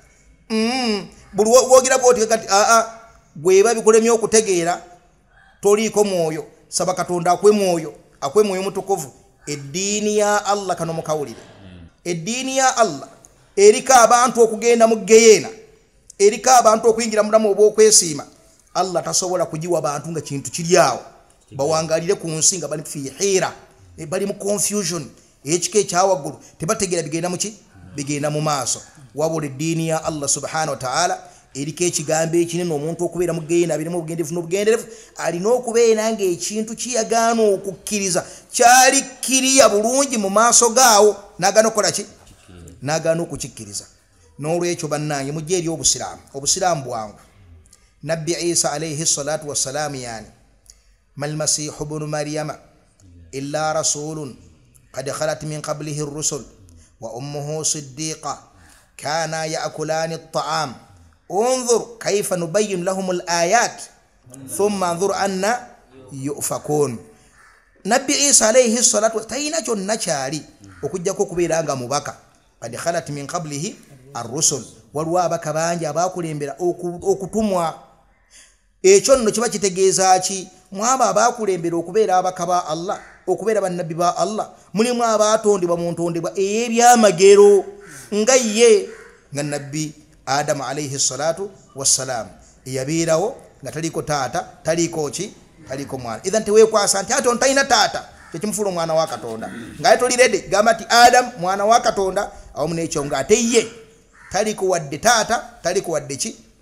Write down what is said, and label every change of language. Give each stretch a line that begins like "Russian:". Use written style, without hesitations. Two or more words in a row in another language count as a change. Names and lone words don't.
Ganda: buli wogira bwoti kati bweba bikulemye okutegeera toliiko mwoyo saba Katonda akwe mwoyo mutukuvu eddiini ya Allah kano mukawulire eddiini ya Allah erika abantu okugenda mu geyeena erika abantu okuyingira mulamu obw'okwesiima Allah tasobola kugiwa abantu nga kintu kiryawo bawangalire ku nsi nga bali
Arabic: في حيرة
Ganda: bali mu confusion ekika ekyawaggulu tebategeera bigenda mu maaso wabula eddiini ya Allah
Arabic: سبحانه وتعالى
Ganda: eriko ekigambo ekinene omuntu okubeera mu geyeena abirimu obugenderevu alina okubeera ng'ekintu kiyagaana okukkiriza kyali kiriya bulungi mu maaso gaawo n'agaana okukola ki n'agaana okukikkiriza n'olwekyo bannange mujje eri obusiraamu bwangu Nabbi Isa
Arabic: عليه الصلاة والسلام يعني ما المسيح ابن مريم إلا رسول قد خلت من قبله الرسل وأمه صديقة كانا يأكلان الطعام انظر كيف نبين لهم الآيات ثم انظر أن يؤفكون Nabbi Isa alayhi الصلاة والسلام
Ganda: kyonna kyali okujjako okubeera nga mubaka
Arabic: قد خلت من قبله الرسل
Ganda: waliwo abaka bangi abakulembera okutumwa ekyo nno kiba kitegeeza ki mwaba abakulembera okubeera abaka ba Allah okubeera bannabbi ba Allah mulimu abatondebwa mu ntondebwa ey'ebyamagero nga ye nga Nabbi Adam
Arabic: عليه الصلاة والسلام
Ganda: yabeerawo nga taliko taata taliko mwana idhan tewekwasa nti ate ontalina taata kyekimufula omwana wa Katonda nga tolirede gamba nti Adam mwana wa Katonda awamu n'ekyo nga ate ye taliko wadde taata taliko wadde ki